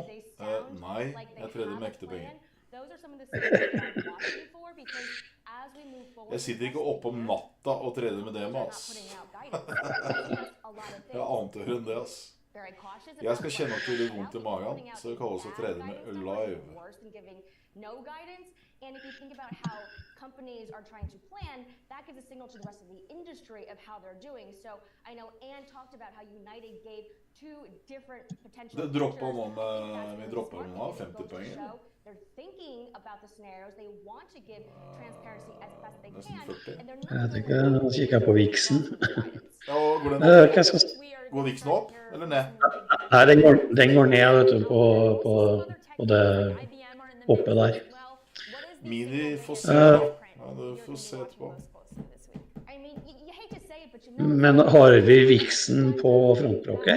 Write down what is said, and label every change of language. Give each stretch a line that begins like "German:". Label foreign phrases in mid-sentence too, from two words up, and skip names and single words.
Norwegian: Nei, jeg trader med ekte penger. Jeg sitter ikke oppe om natta og trader med demo, ass. Jeg ante høyere enn det, ass. Jeg skal kjenne at det blir vondt i magen, så det kalles å trade med live.
English: And if you think about how companies are trying to plan, that gives a signal to the rest of the industry of how they're doing. So I know Ann talked about how United gave two different potential
Norwegian: Det droppet noen, vi droppet noen av 50 poeng.
English: They're thinking about the scenarios. They want to give transparency as best they can. And they're
Norwegian: Jeg vet ikke, nå kikker jeg på Vixen. Går Vixen opp, eller ned? Nei, den går ned, vet du, på det oppe der. Mini får se da. Ja, du får se etterpå. Men har vi Vixen på frontbroker?